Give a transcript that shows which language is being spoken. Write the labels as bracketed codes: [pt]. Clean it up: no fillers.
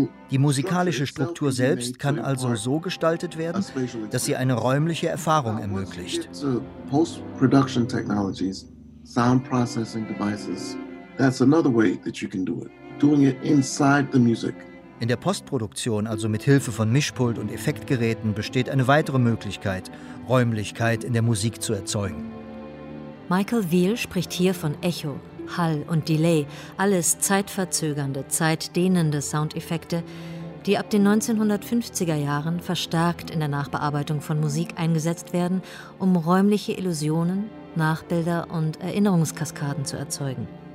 [de] Die musikalische Struktur selbst kann also so gestaltet werden, dass sie eine räumliche Erfahrung ermöglicht. [en] Post-Production-Technologies, Sound-Processing-Devices, that's another way that you can do it. Doing it inside the music. [de] In der Postproduktion, also mit Hilfe von Mischpult und Effektgeräten, besteht eine weitere Möglichkeit, Räumlichkeit in der Musik zu erzeugen. Michael Veale spricht hier von Echo, Hall und Delay, alles zeitverzögernde, zeitdehnende Soundeffekte, die ab den 1950er Jahren verstärkt in der Nachbearbeitung von Musik eingesetzt werden, um räumliche Illusionen, Nachbilder und Erinnerungskaskaden zu erzeugen.